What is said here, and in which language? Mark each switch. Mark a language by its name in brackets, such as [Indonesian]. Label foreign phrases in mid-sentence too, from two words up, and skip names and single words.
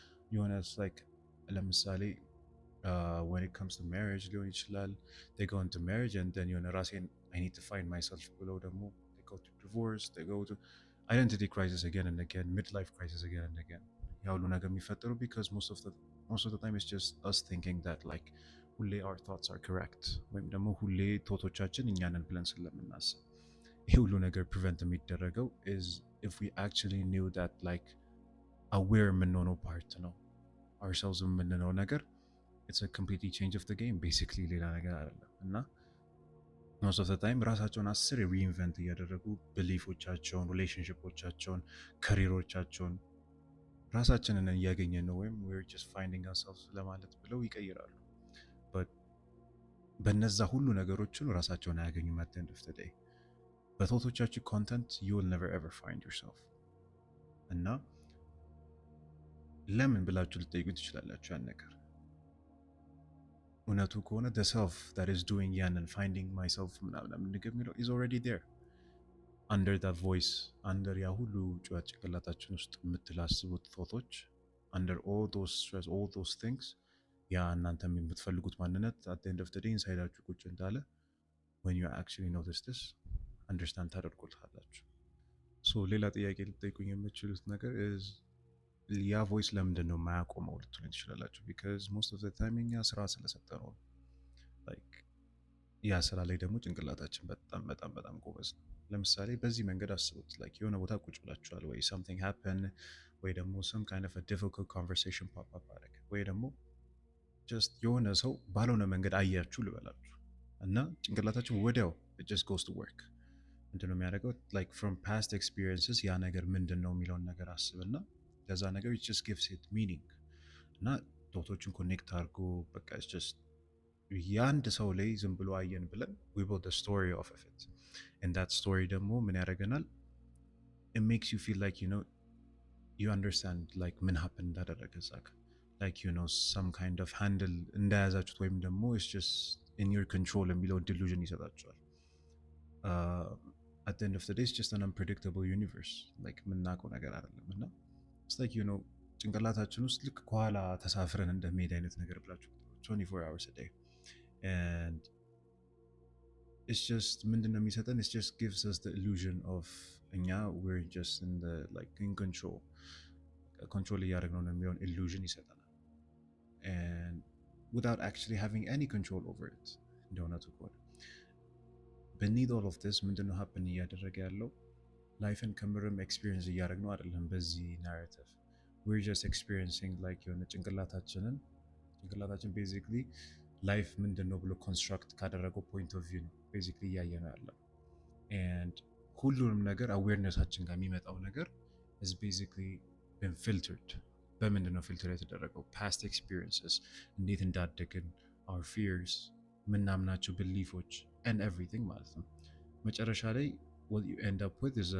[English] የሆነ like ለምሳሌ when it comes to marriage ሊሆን ይችላል they go into marriage and then የሆነ ራሴን I need to find myself ብለው ደግሞ they go to divorce they go to identity crisis again and again midlife crisis again and again [Amharic] ያ ሁሉ ነገር የሚፈጠረው [English] because most of the time it's just us thinking that like ሁሌ our thoughts are correct [Amharic] ወይም ደግሞ ሁሌ ቶቶቻችን እኛንን ብለን ስለምናስብ ይሄ ሁሉ ነገር prevent የሚደረገው [English] is if we actually knew that like aware [Amharic] የምንሆነው ፓርት ነው ourselves የምንለው ነገር [English] it's a completely change of the game basically [Amharic] ሌላ ነገር አይደለም እና [English] most of the time [Amharic] ራሳቸውን አስር ሪኢንቨንት እያደረጉ ብሊፎቻቸውን ሪሌሽንሽፖቻቸውን ከሪሮቻቸውን ራሳችንን እያገኘን ነው ወይም [English] we're just finding ourselves [Amharic] ለማለት ብለው ይቀይራሉ but በነዛ ሁሉ ነገሮችን ራሳቸውን አያገኙም [English] at the end of the day [Amharic] በቶቶቻችሁ ኮንተንት [English] you will never ever find yourself [Amharic] እና ለምን ብላችሁ ልጠይቁ ትችላላችሁ ያን ነገር እውነቱ ከሆነ [English] the self that is doing [Amharic] ያንን [English] finding myself [Amharic] ምናምን ነገር የሚለው [English] is already there under that voice under [Amharic] ያ ሁሉ ጩኸት ጭንቅላታችን ውስጥ የምትላስቡት ቶቶች [English] under all those stress all those things [Amharic] ያ እናንተ የምትፈልጉት ማንነት [English] at the end of the day [Amharic] ኢንሳይዳችሁ ቁጭ እንዳለ [English] when you actually notice this understand [Amharic] ታደርጉታላችሁ ሶ ሌላ ጥያቄ ልጠይቁኝ የምትችሉት ነገር is ያ ቮይስ ለምንድን ነው የማያቆመው ልትሉኝ ትችላላችሁ [English] because most of the time [Amharic] እኛ ስራ ስለሰጠነው like ያ ስራ ላይ ደግሞ ጭንቅላታችን በጣም በጣም በጣም ጎበዝ ነው ለምሳሌ በዚህ መንገድ አስቡት like የሆነ ቦታ ቁጭ ብላችኋል ወይ [English] something happen [Amharic] ወይ ደግሞ [English] some kind of a difficult conversation pop up [Amharic] አደረገ ወይ ደግሞ just የሆነ ሰው ባልሆነ መንገድ አያችሁ ልበላችሁ እና ጭንቅላታችን ወዲያው [English] it just goes to work [Amharic] ምንድን ነው የሚያደርገው [English] like from past experiences [Amharic] ያ ነገር ምንድን ነው የሚለውን ነገር አስብና ለዛ ነገር [English] it just gives it meaning [Amharic] እና ዶቶችን ኮኔክት አድርጎ በቃ [English] it's just [Amharic] የአንድ ሰው ላይ ዝም ብሎ አየን ብለን [English] we build the story off of it and that story [Amharic] ደግሞ ምን ያደርገናል [English] it makes you feel like you understand like [Amharic] ምን happen እንዳደረገ እዛ ጋር [English] like some kind of handle [Amharic] እንደያዛችሁት ወይም ደግሞ [English] it's just in your control [Amharic] የሚለው delusion ይሰጣችኋል [English] at the end of the day it's just an unpredictable universe like [Amharic] የምናውቀው ነገር አይደለም እና [English] it's like [Amharic] ጭንቅላታችን ውስጥ ልክ ከኋላ ተሳፍረን እንደሚሄድ አይነት ነገር ብላችሁ [English] 24 hours a day and it's just [Amharic] ምንድነው የሚሰጠን [English] it just gives us the illusion of እኛ we're just in the like in [Amharic] control እያደረግነው ነው የሚሆን illusion ይሰጠናል [English] and without actually having any control over it [Amharic] እንደሆነቱ ከሆነ [English] beneath all of this [Amharic] ምንድነው happen እያደረገ ያለው ላይፍን ከምርም ኤክስፒሪየንስ እያደረግነው አይደለም በዚህ ናሬቲቭ [English] we're just experiencing like [Amharic] የሆነ ጭንቅላታችን basically ላይፍ ምንድን ነው ብሎ ኮንስትራክት ካደረገው [English] point of view [Amharic] ነው ቤዚክሊ እያየ ነው ያለው and ሁሉንም ነገር አዌርነሳችን ጋር የሚመጣው ነገር [English] is basically been filtered [Amharic] በምንድን ነው ፊልተር የተደረገው [English] past experiences [Amharic] እንዴት እንዳደግን [English] our fears [Amharic] ምናምናቸው [English] beliefs and everything [Amharic] ማለት ነው መጨረሻ ላይ [English] what you end up with